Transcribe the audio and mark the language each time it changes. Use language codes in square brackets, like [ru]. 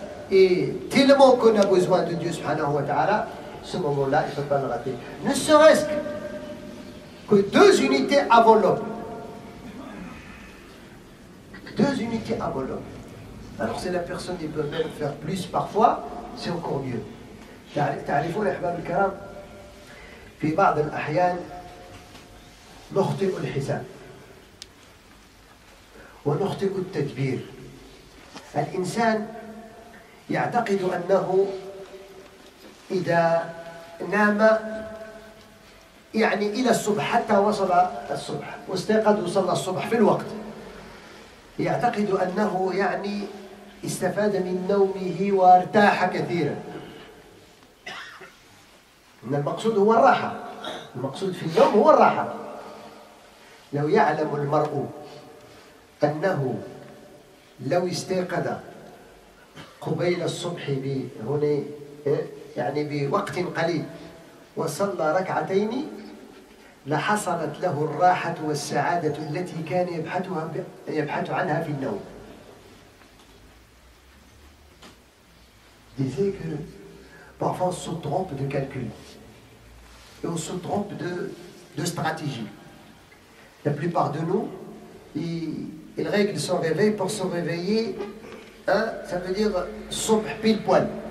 [fr] Et tellement qu'on a besoin de Dieu subhanahu wa ta'ala, ce moment-là, il ne faut pas le rater. Ne serait-ce que 2 unités avant l'aube. 2 unités avant l'aube. Alors si la personne peut même faire plus parfois, c'est encore mieux. [ar] تعرفون أحباب الكرام في بعض الأحيان نخطئ الحساب ونخطئ التدبير. الإنسان يعتقد أنه إذا نام يعني إلى الصبح حتى وصل الصبح واستيقظ وصلى الصبح في الوقت، يعتقد أنه يعني استفاد من نومه وارتاح كثيرا. إن المقصود هو الراحة، المقصود في النوم هو الراحة. لو يعلم المرء أنه لو استيقظ قبيل الصبح هنا يعني بوقت قليل وصلى ركعتين لحصلت له الراحة والسعادة التي كان يبحث عنها في النوم. [fr] disait que parfois on se trompe de calcul et on se trompe de stratégie. La plupart de nous, ils règlent son réveil pour se réveiller, ça veut dire subh pile poil.